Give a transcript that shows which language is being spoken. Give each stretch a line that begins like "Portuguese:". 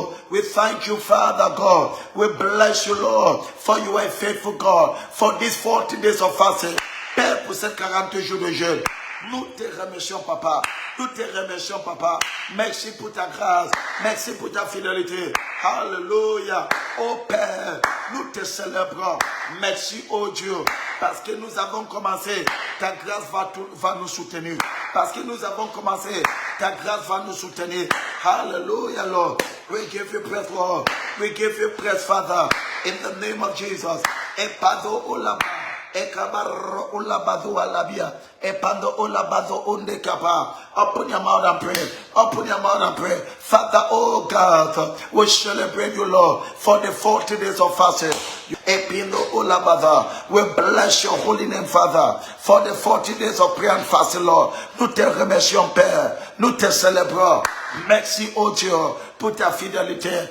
English: We thank you, Father God. We bless you, Lord, for you are a faithful God. For these 40 days of fasting,
French: Père, pour ces 40 jours de jeûne, nous te remercions, Papa. Nous te remercions, Papa. Merci pour ta grâce. Merci pour ta fidélité. Hallelujah. Oh Père, nous te célébrons. Merci, oh Dieu, parce que nous avons commencé. Ta grâce va nous soutenir. Parce que nous avons commencé. Ta grâce va nous soutenir.
English: Hallelujah, Lord. We give you praise, Lord. We give you praise, Father. In the name of Jesus. Epado olaba. Ekabarro olabado alabia. Epando olabado ondekapa. Open your mouth and pray. Open your mouth and pray. Father, oh God, we celebrate you, Lord, for the 40 days of fasting. Epindo olabada. We bless your holy name, Father, for the 40 days of prayer and fasting, Lord.
French: Nous te remercions, Père. Nous te célébrons. Merci, oh Dieu, pour ta fidélité.